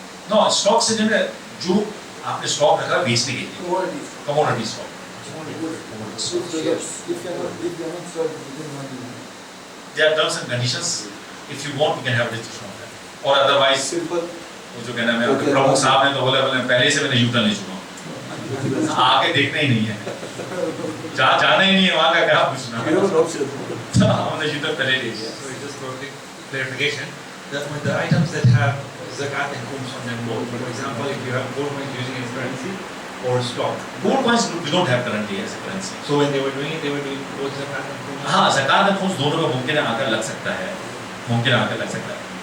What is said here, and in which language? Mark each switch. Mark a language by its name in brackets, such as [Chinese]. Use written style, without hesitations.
[Hindi] No stock से जो आपने स्टॉक रखा बेचने के लिए, commodity stock. [English] There are terms and conditions. If you want, you can have registration on that. [Hindi] और otherwise, वो जो कहना है प्रमुख साहब ने तो बोला पहले से मैंने यूटर्न ले चुका हूँ, आके देखना ही नहीं है, जहाँ जाना ही नहीं है वहाँ का क्या पूछना. हमने यूटर्न पहले ले लिया. [English] So just for clarification, that when the items that have zakat and khums on them both, for example, if you have gold coins using as currency or stock. Gold coins we don't have currently as a currency. So when they were doing it, they were doing both zakat and khums. [Hindi] हाँ, ज़कात और खुम्स दोनों में मुमकिन आकर लग सकता है, मुमकिन आकर लग सकता है.